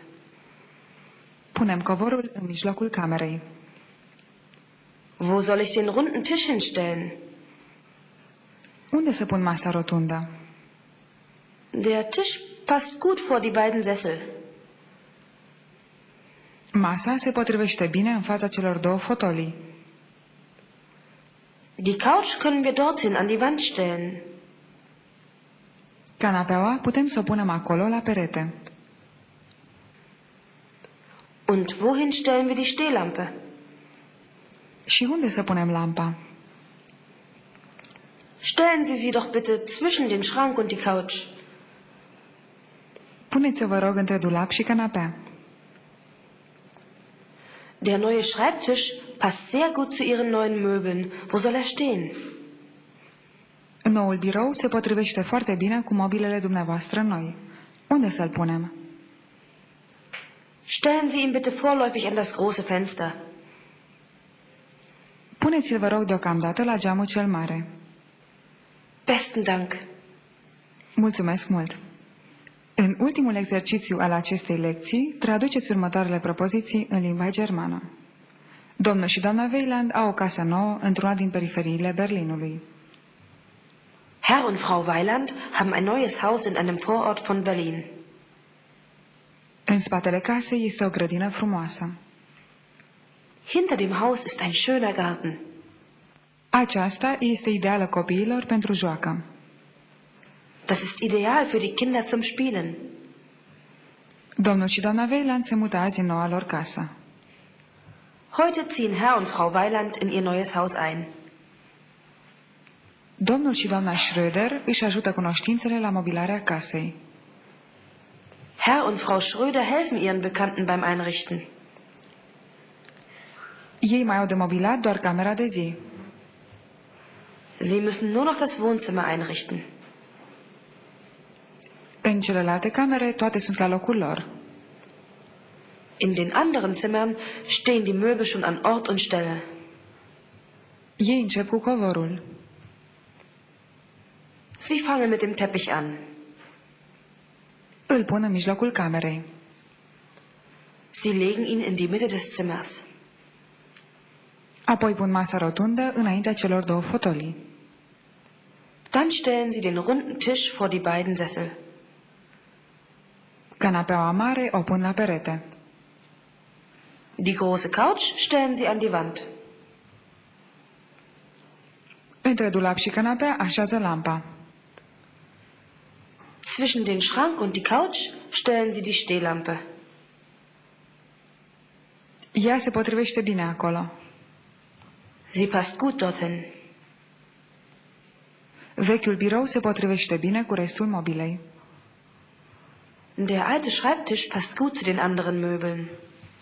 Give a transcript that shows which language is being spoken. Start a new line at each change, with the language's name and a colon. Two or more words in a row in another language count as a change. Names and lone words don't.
Romanian: Punem covorul în mijlocul camerei.
German: Wo soll ich den runden Tisch hinstellen?
Romanian: Unde să pun masa rotundă?
German: Der Tisch passt gut vor die beiden Sessel.
Romanian: Masa se potrivește bine în fața celor două fotolii.
German: Die Couch können wir dorthin an die Wand stellen.
Romanian: Canapeaua putem să o punem acolo la perete.
German: Und wohin stellen wir die Stehlampe?
Romanian: Și unde să punem lampa?
German: Stellen Sie sie doch bitte zwischen den Schrank und die Couch.
Romanian: Puneți-o, vă rog, între dulap și canapea.
German: Der neue Schreibtisch passt sehr gut zu Ihren neuen Möbeln. Wo soll er stehen?
Romanian: Noul birou se potrivește foarte bine cu mobilele dumneavoastră noi. Unde să-l punem?
German: Stellen Sie ihn bitte vorläufig an das große Fenster.
Romanian: Puneți-l, vă rog, deocamdată la geamul cel mare.
German: Besten Dank.
Romanian: Mulțumesc mult! În ultimul exercițiu al acestei lecții, traduceți următoarele propoziții în limba germană. Domnul și doamna Weiland au o casă nouă într-una din periferiile Berlinului.
German: Herr und Frau Weiland haben ein neues Haus in einem Vorort von Berlin.
Romanian: În spatele casei este o grădină frumoasă.
German: Hinter dem Haus ist ein schöner Garten.
Romanian: Aceasta este ideală copiilor pentru joacă.
German: Das ist ideal für die Kinder zum Spielen.
Romanian: Domnul și doamna Weiland se mută azi în noua lor casă.
German: Heute ziehen Herr und Frau Weiland in ihr neues Haus ein.
Romanian: Domnul și doamna Schröder își ajută cunoștințele la mobilarea casei.
German: Herr und Frau Schröder helfen ihren Bekannten beim Einrichten.
Romanian: Ei mai au de mobilat doar camera de zi.
German: Sie müssen nur noch das Wohnzimmer einrichten.
Romanian: În celelalte camere toate sunt la locul lor.
German: In den anderen Zimmern stehen die Möbel schon an Ort und Stelle.
Romanian: Ei încep cu covorul.
German: Sie fangen mit dem Teppich an.
Romanian: Îl pun în mijlocul camerei.
German: Sie legen ihn in die Mitte des Zimmers.
Romanian: Apoi pun masa rotundă înaintea celor două fotolii.
German: Dann stellen Sie den runden Tisch vor die beiden Sessel.
Romanian: Canapeaua mare o pun la perete.
German: Die große Couch stellen Sie an die Wand.
Romanian: Între dulap și canapea așează lampa.
German: Zwischen den Schrank und die Couch stellen Sie die Stehlampe.
Romanian: Ea se potrivește bine acolo.
German: Sie passt gut dorthin.
Romanian: Vechiul birou se potrivește bine cu restul mobilei.
German: Der alte Schreibtisch passt gut zu den anderen Möbeln.